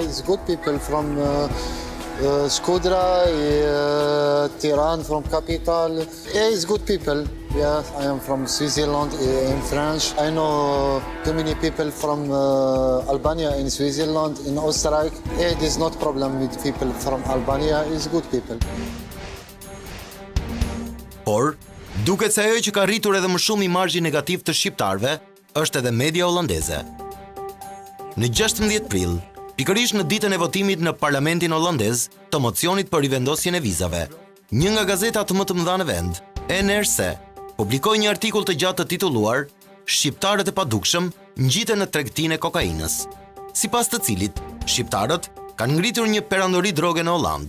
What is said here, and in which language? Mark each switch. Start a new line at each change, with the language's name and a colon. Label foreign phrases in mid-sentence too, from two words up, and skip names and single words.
English: It's good people from Shkodra, Tehran, from capital. Yeah, it's good people. Yeah, I am from Switzerland in France. I know too many people from Albania in Switzerland, in Austria. Yeah, there's not problem with people from Albania. It's good people.
Albanian: Por, duket se ajo që ka rritur edhe më shumë imazhin negativ të shqiptarëve është edhe media holandeze. Në 16 prill, pikërisht në ditën e votimit në parlamentin holandez të mocionit për rivendosjen e vizave, një nga gazetat më të mëdha në vend, NRC, publikoi një artikull të gjatë të titulluar "Shqiptarët e padukshëm ngjiten në tregtinë e kokainës", sipas të cilit shqiptarët kanë ngritur një perandori droge në Holland.